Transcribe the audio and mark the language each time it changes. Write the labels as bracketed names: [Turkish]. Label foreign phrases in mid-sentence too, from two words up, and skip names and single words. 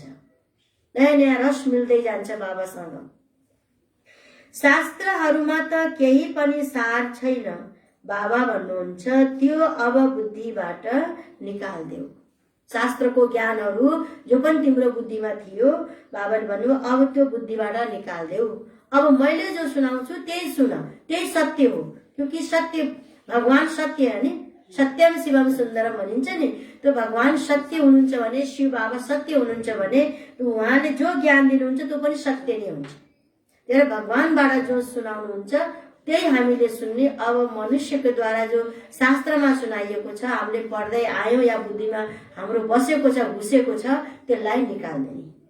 [Nepali] नयाँ नयाँ रस मिल्दै जान्छ बाबासँग। शास्त्रहरूमा त केही पनि सार छैन। बाबा भन्नुहुन्छ त्यो अब बुद्धिबाट निकाल्देऊ। शास्त्रको ज्ञानहरू जो पनि तिम्रो बुद्धिमा थियो, बाबाले भन्नुभयो अब त्यो बुद्धिबाट निकाल्देऊ। अब मैले जो सुनाउँछु त्यही सुन, त्यही सत्य हो। [Hindi] क्योंकि सत्य, भगवान सत्य है नि। [Sanskrit] सत्यम शिवम सुन्दरम [Nepali] भनिन्छ नि। त्यो भगवान सत्य हुनुहुन्छ भने, शिव बाबा सत्य हुनुहुन्छ भने, उहाँले जो ज्ञान दिनुहुन्छ त्यो पनि सत्य नै हुन्छ। त्यही भगवानबाट जो सुनाउनुहुन्छ त्यही हामीले सुन्ने। अब मनुष्यको द्वारा जो शास्त्रमा सुनाइएको छ, हामीले पढ्दै आयौं या बुद्धिमा हाम्रो बसेको छ, घुसेको छ, त्यसलाई निकाल्ने।